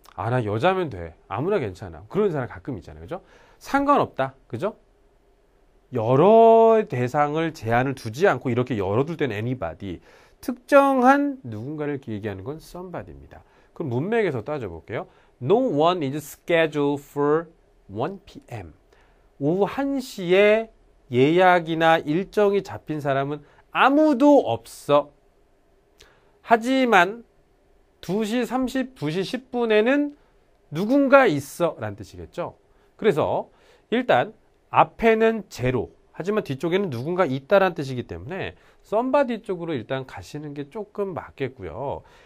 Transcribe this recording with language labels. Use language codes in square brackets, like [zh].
[ko] 아, 나 여자면 돼. 아무나 괜찮아. 그런 사람 가끔 있잖아요. 그죠? 상관없다. 그죠? 여러 대상을 제한을 두지 않고 이렇게 열어둘 때는 anybody. 특정한 누군가를 얘기하는 건 somebody입니다. 그럼 문맥에서 따져볼게요. [en] No one is scheduled for 1 p.m. [ko] 오후 1시에 예약이나 일정이 잡힌 사람은 아무도 없어. 하지만 2시 30, 2시 10분에는 누군가 있어 라는 뜻이겠죠. 그래서 일단 앞에는 제로, 하지만 뒤쪽에는 누군가 있다라는 뜻이기 때문에 somebody 쪽으로 일단 가시는 게 조금 맞겠고요.